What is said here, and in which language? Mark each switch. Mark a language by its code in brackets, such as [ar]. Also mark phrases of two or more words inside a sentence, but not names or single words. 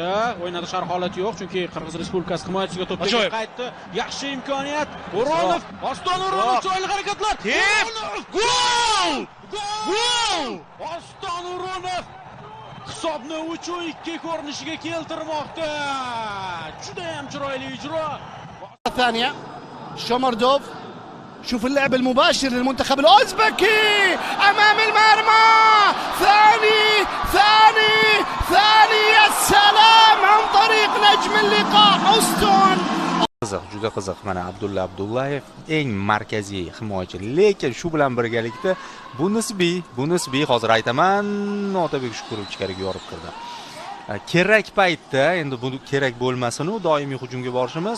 [uz] O'ynada shar holat yo'q, chunki Qirg'iz Respublikasi himoyachisiga to'p qaytdi. Yaxshi imkoniyat. O'runov, Oston O'runov chiroyli harakatlar. Gol! Oston O'runov hisobni 3-2 ko'rinishiga keltirmoqda. Juda ham chiroyli ijro. [ar] الثانية شومردوف. شوف اللعب المباشر للمنتخب الأوزبكي أمام المرمى. ثاني يا سلام عن طريق نجم اللقاء أوستون. [uz] Juda qiziq. Mana Abdulla Abdullayev eng markaziy himoyachi, lekin shu bilan birgalikda bu nisbiy hozir aytaman, Otabek Shukurov ichkariga yorib kirdi. Kerak paytda endi bu kerak bo'lmasin-u, doimiy hujumga borishimiz.